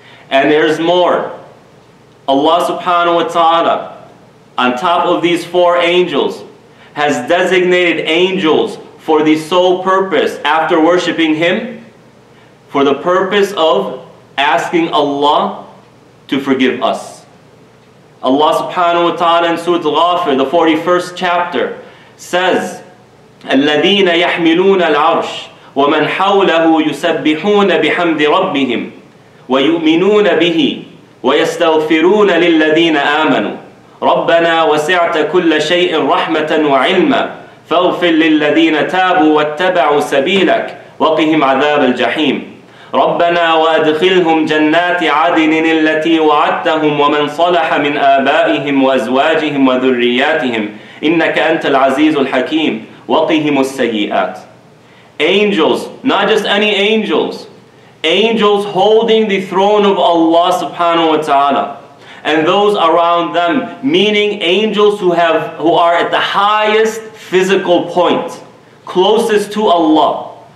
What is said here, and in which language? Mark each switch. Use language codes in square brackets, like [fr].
[en] And there's more. Allah subhanahu wa ta'ala, on top of these four angels, has designated angels for the sole purpose, after worshipping Him, for the purpose of asking Allah to forgive us. Allah subhanahu wa ta'ala in Surah Al-Ghafir, the 41st chapter, says, [ar] الَّذِينَ يَحْمِلُونَ الْعَرْشِ وَمَنْ حَوْلَهُ يُسَبِّحُونَ بِحَمْدِ رَبِّهِمْ وَيُؤْمِنُونَ بِهِ وَيَسْتَغْفِرُونَ لِلَّذِينَ آمَنُوا ربنا وسعت كل شيء رحمة وعلما فاغفر للذين تابوا واتبعوا سبيلك وقهم عذاب الجحيم ربنا وأدخلهم جنات عدن التي وعدتهم ومن صلح من آبائهم وأزواجهم وذرياتهم إنك أنت العزيز الحكيم وقهم السيئات. [en] Angels, not just any angels, angels holding the throne of Allah subhanahu wa ta'ala, and those around them, meaning angels who are at the highest physical point, closest to Allah.